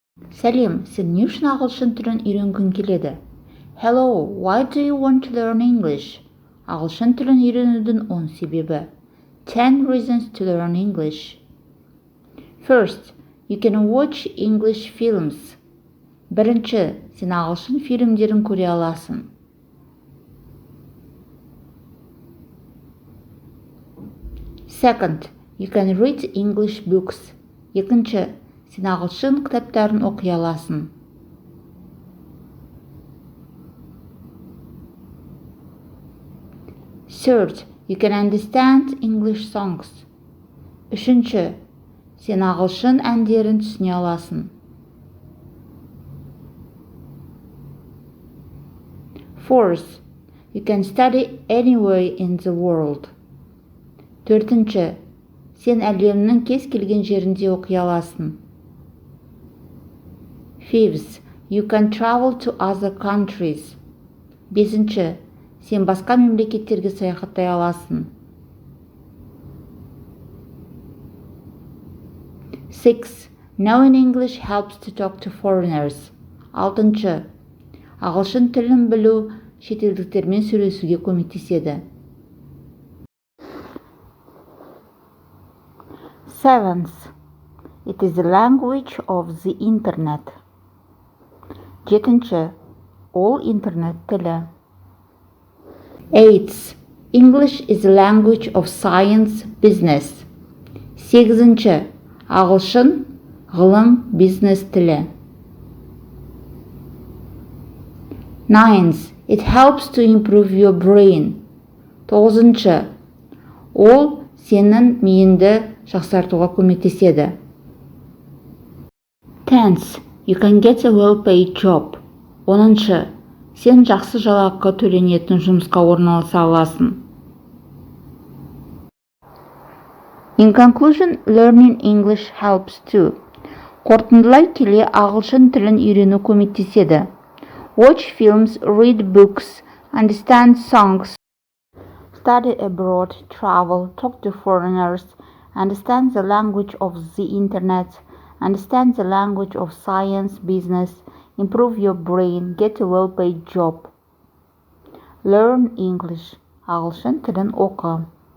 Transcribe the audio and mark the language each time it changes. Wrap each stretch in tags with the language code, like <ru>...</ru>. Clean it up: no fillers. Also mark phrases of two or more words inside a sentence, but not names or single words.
<kk>Сәлем, сен не үшін ағылшын тілін үйренгің келеді?</kk> <en>Hello, why do you want to learn English?</en> <kk>Ағылшын тілін үйренудің 10 себебі.</kk> <en>10 reasons to learn English. First, you can watch English films.</en> <kk>Бірінші, сен ағылшын фильмдерін көре аласың.</kk> <en>Second, you can read English books.</en> <kk>Екінші, сен ағылшын кітаптарын оқи аласың.</kk> <en>Third, you can understand English songs.</en> <kk>Үшінші, сен ағылшын әндерін түсіне аласың.</kk> <en>Fourth, you can study anywhere in the world.</en> <kk>Төртінші, сен әлемнің кез келген жерінде оқи аласың.</kk> <en>Fifth, you can travel to other countries.</en> <kk>Бесінші, сен басқа мемлекеттерге саяхаттай аласың.</kk> <en>Sixth, knowing English helps to talk to foreigners.</en> <kk>Алтыншы, ағылшын тілін білу шетелдіктермен сөйлесуге көмектеседі.</kk> <en>Seventh, it is the language of the internet.</en> <kk>Жетінші, ол интернет тілі.</kk> <en>Eighth, English is the language of science, business.</en> <kk>Сегізінші, ағылшын, ғылым, бизнес тілі.</kk> <en>Ninth, it helps to improve your brain.</en> <kk>Тоғызыншы, ол сенің миыңды жақсартуға көмектеседі.</kk> <en>Tenth, you can get a well-paid job.</en> <kk>Оныншы, сен жақсы жалақы төленетін жұмысқа орналаса аласың.</kk> <en>In conclusion, learning English helps too.</en> <kk>Қорытындылай келе ағылшын тілін үйрену көмектеседі.</kk> <en>Watch films, read books, understand songs, study abroad, travel, talk to foreigners, understand the language of the internet, understand the language of science, business, improve your brain, get a well-paid job. Learn English.</en> <kk>Ағылшын тілін оқы.</kk>